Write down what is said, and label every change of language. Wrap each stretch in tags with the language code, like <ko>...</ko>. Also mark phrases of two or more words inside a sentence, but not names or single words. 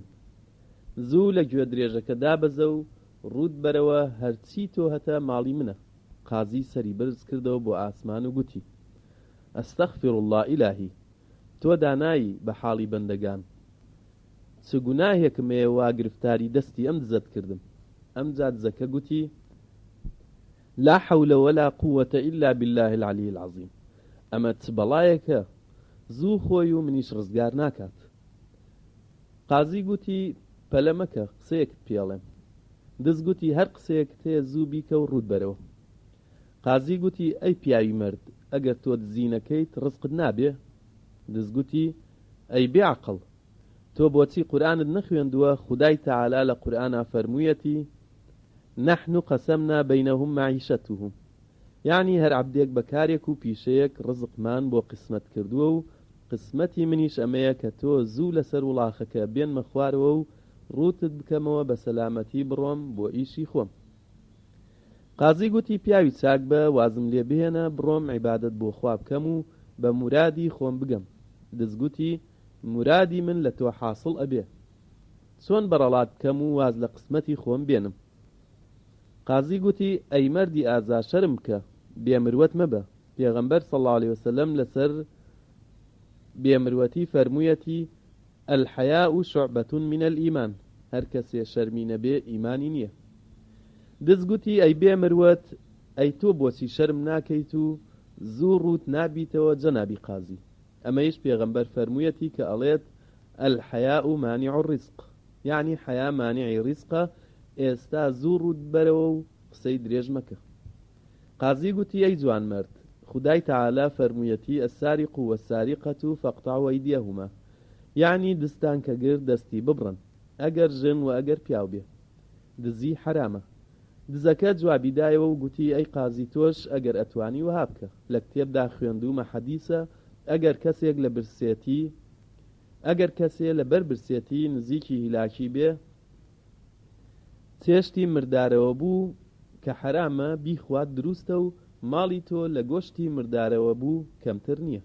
<ckb>زوو لە گوێدرێژەکە دابەزە و ڕوود بەرەوە، هەرچی تۆ هەتە ماڵی منە. قازی سەری بەرز کردەوە بۆ ئاسمان و گوتی</ckb> <ar>ئەستەغفر الله ئیلاهی،</ar> <ckb>تۆ دانایی بە حاڵی بەندەگان، چ گوناهێکم هەیە وا گرفتاری دەستی ئەم دزەت کردم؟ ئەم جا دزەکە گوتی</ckb> <ar>لا حول ولا قوة إلا بالله العلي العظيم،</ar> <ckb>ئەمە چ بەڵایەکە، زوو خۆی و منیش ڕزگار ناکات. قازی گوتی پەلە مەکە، قسەیەکت پێڵێم. دز گوتی هەر قسەیەکت هەیە زوو بیکە و ڕوود بەرەوە. قازی گوتی ئەی پیاوی مرد، ئەگەر تۆ دزینەکەیت ڕزقت نابێ؟ دز گوتی ئەی بێعەقڵ، تۆ بۆچی قورئانت نەخوێندووە؟ خودای تەعالا لە قورئانا فەرموویەتی</ckb> <ar>نحن قسمنا بينهم معيشتهم،</ar> <ckb>یعنی هەر عەبدێک بەکارێک و پیشەیەک ڕزقمان بۆ قسمەت کردووە و قسمەتی منیش ئەمەیە کە تۆ زوو لەسەر وڵاخەکە بێنمە خوارەوە و ڕوتت بکەمەوە بە سەلامەتی بڕۆم بۆ ئیشی خۆم. قازی گوتی پیاوی چاک بە، وازم لێ بهێنە بڕۆم عیبادەت بۆ خوا بکەم و بە مورادی خۆم بگەم. دزگوتی مورادی من لە تۆ حاصڵ ئەبێ، چۆن بەڕەڵات بکەم و واز لە قسمەتی خۆم بێنم؟ قازی گوتی ئەی مەردی ئازا شەرم بکە، بێمروەت مەبە. پێغەمبەر</ckb> <ar>صلی الله عليه وسلم</ar> <ckb>لەسەر بێمروەتی فەرموویەتی</ckb> <ar>الحەیاء شعبة من الإيمان،</ar> <ckb>هەر کەسێ شەرمی نەبێ ئیمانی نییە. دزگوتی ئەی بێمروەت، ئەی تۆ بۆچی شەرم ناکەیت و زوو ڕوت نابیتەوە جەنابی قازی؟ ئەمەیش پێغەمبەر فەرموویەتی کە ئەڵێت</ckb> <ar>الحەیاء مانع الرزق،</ar> <ckb>یعنی حەیا مانعی ڕزقە، ئێستا زوو ڕوود بەرەوە و قسەی درێژ مەکە. قازی گوتی ئەی جوان مرد، خودای تەعالا فەرموویەتی</ckb> <ar>السارق والسارقة فاقطعوا أيديهما،</ar> <ckb>یعنی دستان کە گر دەستی ببڕن، ئەگەر ژن و ئەگەر پیاو بێ، دزی حرامە. دزەکە جوابی دایەوە و گوتی ئەی قازی تۆش ئەگەر ئەتوانی وها بکە، لە کتێبدا خوێندومە حەدیسە ئەگەر کەسێک لە بەر برسێتی نزیکی هیلاکی بێ، چێشتی مردارەوە بوو کە حرامە بیخوات دروستە و ماڵی تۆ لە گۆشتی مردارەوە بوو کەمتر نییە.</ckb>